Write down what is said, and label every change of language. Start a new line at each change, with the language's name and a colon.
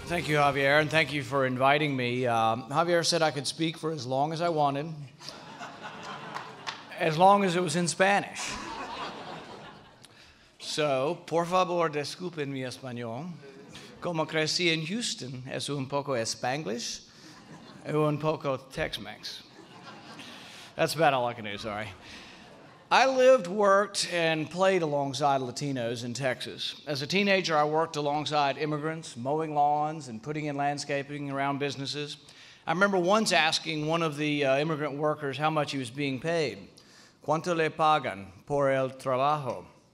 English: you, Javier, and thank you for inviting me. Javier said I could speak for as long as I wanted, as long as it was in Spanish.
Spanish: So, por favor, disculpen mi español. Como crecí en Houston, es un poco Spanglish y un poco Tex-Mex.
English: That's about all I can do, sorry. I lived, worked, and played alongside Latinos in Texas. As a teenager, I worked alongside immigrants, mowing lawns and putting in landscaping around businesses. I remember once asking one of the immigrant workers how much he was being paid.
Spanish: ¿Cuánto le pagan por el trabajo?